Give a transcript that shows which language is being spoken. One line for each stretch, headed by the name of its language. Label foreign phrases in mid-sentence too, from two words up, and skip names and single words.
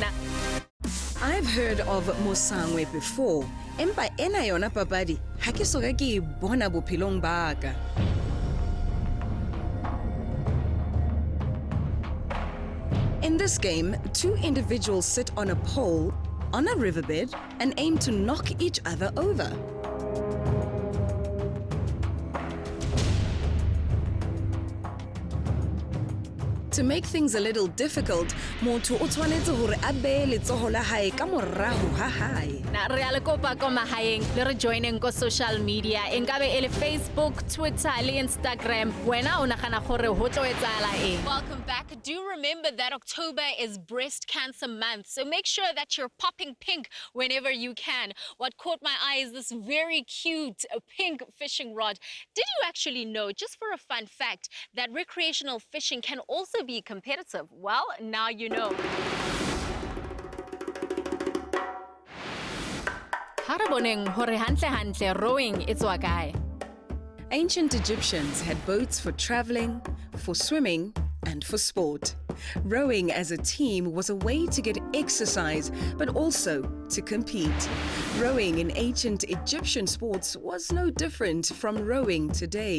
English: I've heard of Mosangwe before.
Southern Sotho: Empa ena yona papadi, ha ke soka ke e bona bophelong ba ka.
English: In this game, two individuals sit on a pole, on a riverbed, and aim to knock each other over. To make things a little difficult,
Southern Sotho: motho o tshwanetse hore a behe letsoho la hae ka morago ha hae. Na re a le kopa ko mahaeng le re joineng ko
English: social media
Southern Sotho: enkabe e le Facebook, Twitter le Instagram. Wena o nagana gore ho tlo etsahala eng?
English: Welcome back. Do remember that October is Breast Cancer Month, so make sure that you're popping pink whenever you can. What caught my eye is this very cute pink fishing rod. Did you actually know, just for a fun fact, that recreational fishing can also be competitive? Well, now you know.
Southern Sotho: Ha re boneng hore hantle rowing e tswa kae?
English: Ancient Egyptians had boats for traveling, for swimming, and for sport. Rowing as a team was a way to get exercise, but also to compete. Rowing in ancient Egyptian sports was no different from rowing today.